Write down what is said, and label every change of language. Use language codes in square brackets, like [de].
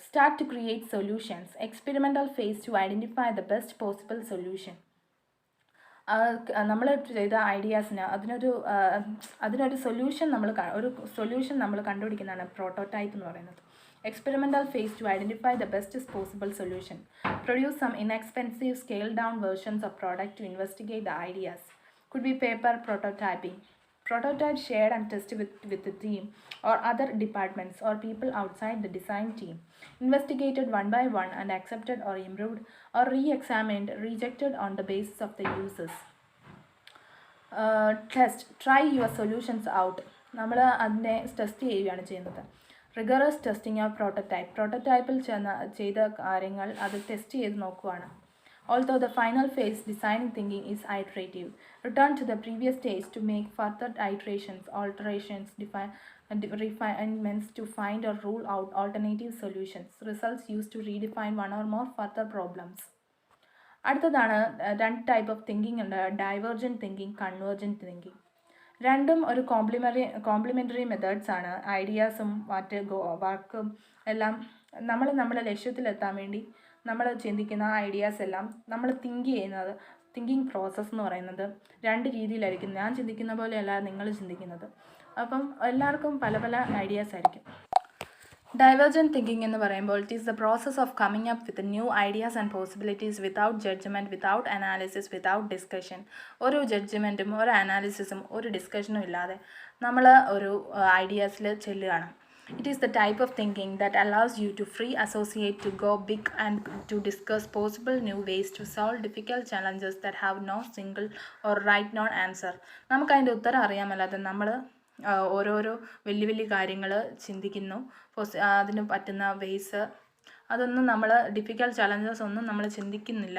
[en] Start to create solutions. Experimental phase to identify the best possible solution. [ml] നമ്മൾ ചെയ്ത ഐഡിയാസിന് അതിനൊരു solution നമ്മൾ കണ്ടുപിടിക്കുന്നതാണ് prototype എന്ന് പറയുന്നത്. [en] Experimental phase to identify the best possible solution. Produce some inexpensive scaled down versions of product to investigate the ideas. Could be paper prototyping. Prototype shared and tested with the team or other departments or people outside the design team. Investigated one by one and accepted or improved or re-examined, rejected on the basis of the users. Test. Try your solutions out. [ml] നമ്മൾ അതിനെ test ചെയ്യുകയാണ് ചെയ്യുന്നത്. Rigorous testing of പ്രോട്ടോടൈപ്പിൽ ചെയ്ത കാര്യങ്ങൾ അത് test ചെയ്ത് നോക്കുകയാണ്. [en] Although the final phase, designing thinking, is iterative. Return to the previous stage to make further iterations, alterations, refinements to find or rule out alternative solutions. Results used to redefine one or more further problems. [ml] അടുത്തതാണ് 2 type of thinking ഉണ്ട്. Divergent thinking, convergent thinking. രണ്ടും ഒരു complimentary methods ആണ്. ഐഡിയാസും വർക്കും എല്ലാം നമ്മുടെ ലക്ഷ്യത്തിലെത്താൻ വേണ്ടി നമ്മൾ ചിന്തിക്കുന്ന ഐഡിയാസ് എല്ലാം നമ്മൾ തിങ്കിങ് പ്രോസസ്സ് എന്ന് പറയുന്നത് 2 രീതിയിലായിരിക്കും. ഞാൻ ചിന്തിക്കുന്ന പോലെയല്ല നിങ്ങൾ ചിന്തിക്കുന്നത്. അപ്പം എല്ലാവർക്കും പല പല ഐഡിയാസ് ആയിരിക്കും. ഡൈവേർജൻറ്റ് തിങ്കിങ് എന്ന് പറയുമ്പോൾ [en] It is the process of coming up with new ideas and possibilities without judgement, without analysis, without discussion. [ml] ഒരു ജഡ്ജ്മെൻറ്റും ഒരു അനാലിസിസും ഒരു ഡിസ്കഷനും ഇല്ലാതെ നമ്മൾ ഒരു ഐഡിയാസിൽ ചെല്ലുകയാണ്. [en] It is the type of thinking that allows you to free associate, to go big, and to discuss possible new ways to solve difficult challenges that have no single or right known answer. [ml] നമുക്കതിൻ്റെ ഉത്തരം അറിയാമല്ലാതെ നമ്മൾ ഓരോരോ വലിയ വലിയ കാര്യങ്ങൾ ചിന്തിക്കുന്നു. അതിന് പറ്റുന്ന വേസ് അതൊന്നും നമ്മൾ ഡിഫിക്കൽട്ട് ചലഞ്ചസ് ഒന്നും നമ്മൾ ചിന്തിക്കുന്നില്ല.